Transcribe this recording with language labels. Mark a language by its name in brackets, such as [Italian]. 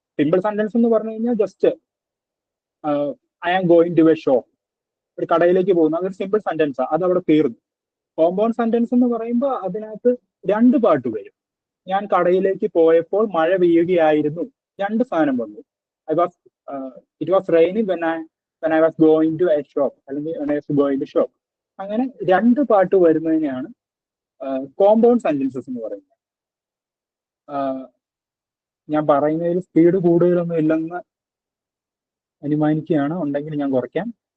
[Malayalam] Simple sentence എന്ന് പറഞ്ഞു കഴിഞ്ഞാൽ [English] just I am going to a shop, [Malayalam] ഒരു കടയിലേക്ക് പോകുന്നു, അതൊരു സിമ്പിൾ സെന്റൻസാണ്, അത് അവിടെ തീർന്നു. കോമ്പൗണ്ട് സെന്റൻസ് എന്ന് പറയുമ്പോൾ അതിനകത്ത് രണ്ട് പാർട്ട് വരും. ഞാൻ കടയിലേക്ക് പോയപ്പോൾ മഴ പെയ്യുകയായിരുന്നു, രണ്ട് സാധനം വന്നു. [English] it was raining when I was going to a shop, [Malayalam] അല്ലെങ്കിൽ [English] when I was going to shop. [Malayalam] അങ്ങനെ രണ്ട് പാർട്ട് വരുന്നതിനെയാണ് കോമ്പൗണ്ട് സെന്റൻസസ് എന്ന് പറയുന്നത്. ഞാൻ പറയുന്നതിൽ സ്പീഡ് കൂടുതലൊന്നും ഇല്ലെന്ന് അനുമാനിക്കുകയാണ്, ഉണ്ടെങ്കിൽ ഞാൻ കുറയ്ക്കാം.